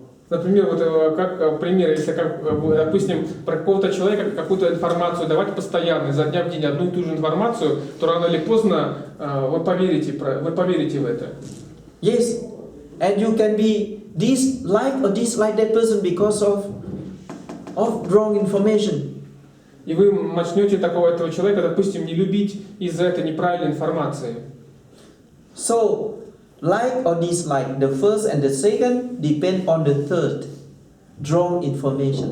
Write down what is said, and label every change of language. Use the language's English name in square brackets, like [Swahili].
[Russian] Например, вот как пример, если, допустим, про какого-то человека какую-то информацию давать постоянно, изо дня в день одну и ту же информацию, то рано или поздно вы поверите в это. [English] Yes, and you can be dislike or dislike that person because of wrong information. [Russian] И вы начнете этого человека, допустим, не любить из-за этой неправильной информации. [English] So, like or dislike, the first and the second depend on the third, wrong information.